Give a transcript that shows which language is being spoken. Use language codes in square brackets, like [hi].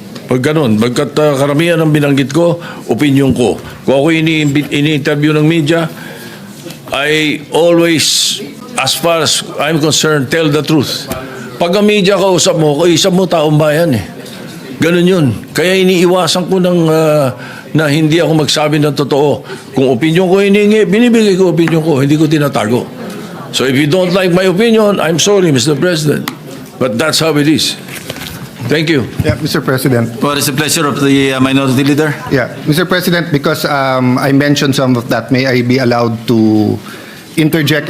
[tl] Pag ganun, bagkat karamihan ng binanggit ko, opinion ko. Kung ako ini-interview ng media, [en] I always, as far as I'm concerned, tell the truth. [tl] Pag ang media kausap mo taong bayan Ganun yun. Kaya iniiwasan ko na hindi ako magsabi ng totoo. Kung opinion ko hiningi, binibigay ko opinion ko, hindi ko tinatago. [en] So if you don't like my opinion, I'm sorry, Mr. President. But that's how it is. Thank you. Yeah, Mr. President. What is the pleasure of the Minority Leader? Yeah, Mr. President, because I mentioned some of that, may I be allowed to interject?